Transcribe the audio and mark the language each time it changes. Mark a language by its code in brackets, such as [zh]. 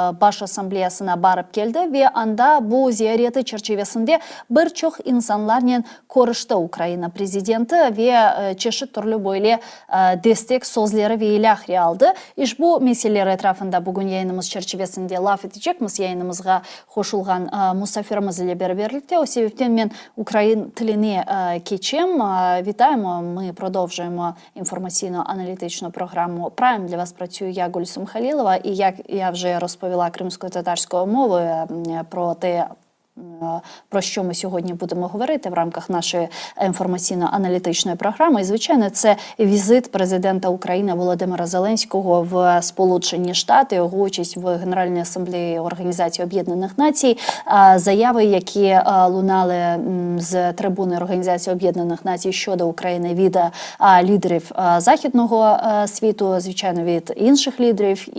[crh] baş asambleyasına barıp geldi ve anda bu ziyareti çerçevesinde birçok insanlarla konuştu Ukrayna prezidenti ve çeşitli türlü böyle destek sözleri ve ilahri aldı. İş bu meseleler etrafında bugün yayınımız çerçevesinde laf edecekmiz. Yayınımızga koşulgan musafirimiz ile beraberlikte. O sebepten ben Ukrayna tiline geçeyim. [uk] Вітаємо. Ми продовжуємо інформаційно-аналітичну програму Prime. Для вас працюю я, Гульсум Халілова. І як я вже розповіла кримсько-татарською мовою про те, про що ми сьогодні будемо говорити в рамках нашої інформаційно-аналітичної програми. І, звичайно, це візит президента України Володимира Зеленського в Сполучені Штати, його участь в Генеральній асамблеї Організації Об'єднаних Націй, заяви, які лунали з трибуни Організації Об'єднаних Націй щодо України від лідерів західного світу, звичайно, від інших лідерів.